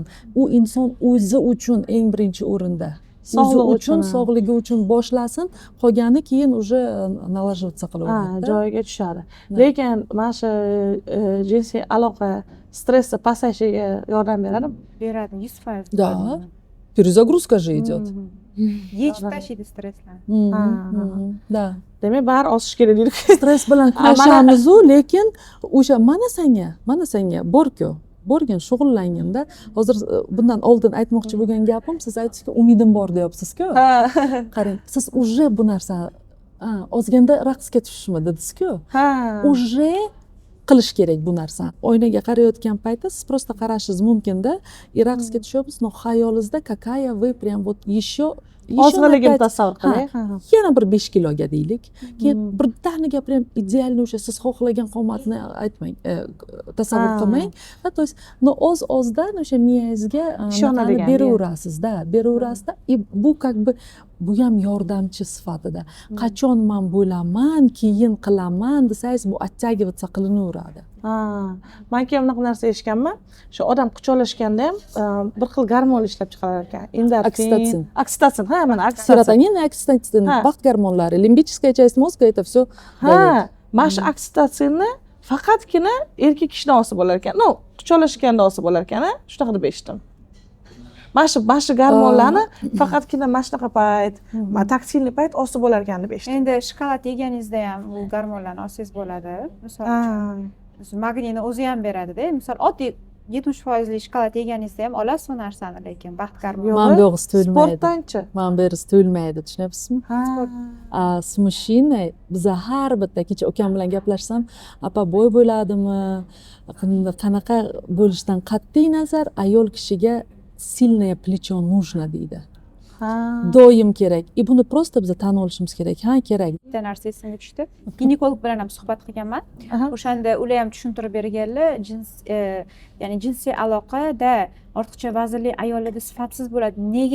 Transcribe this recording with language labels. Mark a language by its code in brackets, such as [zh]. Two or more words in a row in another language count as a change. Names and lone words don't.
[uz] U inson o'zi uchun eng birinchi o'rinda. Sog'ligi uchun, sog'ligi uchun boshlasin, qolgani keyin [ru] уже наложиться [uz] qilaveradi. Joyiga tushadi. Lekin mana shu jinsiy aloqa stressni pasayishiga yordam beradimi? Beradi, 100%. [ru] Да. Перезагрузка же идет. [uz] Yechib tashlaydi stresslarni. [ru] Да. [uz] Demak, bari osish kerak deydi. Stress bilan kurashamiz-u, lekin o'sha mana senga borku. Borgin, shug'ullanganda. Hozir bundan oldin aytmoqchi bo'lgan gapim, siz aytdingizki, umidim bor deyapsiz-ku. Qarang, siz уже bu narsa ozganda raqsga tushishmi dedingiz-ku. Уже qilish kerak bu narsani. Oynaga qarayotgan paytda siz просто qarashingiz mumkin-da, raqsga tushyapsiz, [ru] но xayolingizda какая вы прям вот еще [uz] ozg'inligini tasavvur qiling. Yana bir 5 kiloga deylik. Keyin birdaniga prям idealni o'sha siz xohlagan qomatni aytmang, tasavvur qilmang. [ru] То есть, но [uz] oz-ozdan o'sha miyangizga beraverasiz-da, beraverasiz-da. Bu [ru] как бы [uz] bu ham yordamchi sifatida. Qachon men bo'laman, keyin qilaman desangiz, bu оттягиваться qilinaveradi. Men ham bunaqa narsa eshitganman. Shu odam quchoqlashganda ham bir xil gormon ishlab chiqarar ekan. [ru] Окситоцин. Окситоцин, mana окситоцин. Serotonin, окситоцин, [uz] baxt gormonlari, [ru] limбическая часть мозга, это все. [uz] Mana shu окситоцинni faqatgina erkak kishini olsa bo'lar ekan. No, quchoqlashganda olsa bo'lar ekan, shunaqa deb eshitdim. Mana shu gormonlarni faqatgina mana shunaqa payt, taktilniy payt olsa bo'lar ekan deb eshitdim. Endi shokolad yeganingizda ham bu gormonlarni olsangiz bo'ladi. Misol uchun magniyni o'zi ham beradi-da. Misol oddiy 70% shokolad yeganingizda ham olasiz bu narsani, lekin baxt gormoni. Mana bu yo'g'isi to'lmaydi. Sportdanchi. Mana bu yerisi to'lmaydi, tushunyapsizmi? [ru] С мужчиной [uz] biza har bitta kecha ukam bilan gaplashsam, apa bo'y bo'ladimi, qanaqa bo'lishidan qat'iy nazar ayol kishiga [ru] сильное плечо нужно [uz] deydi. Doim kerak. Buni prosta biza tan olishimiz kerak. Ha, kerak. Bitta narsa esimga tushdi. Ginekolog bilan ham suhbat qilganman. O'shanda ular ham tushuntirib berganlar, ya'ni jinsiy aloqada ortiqcha vaznli ayollarda sifatsiz bo'ladi. Nega?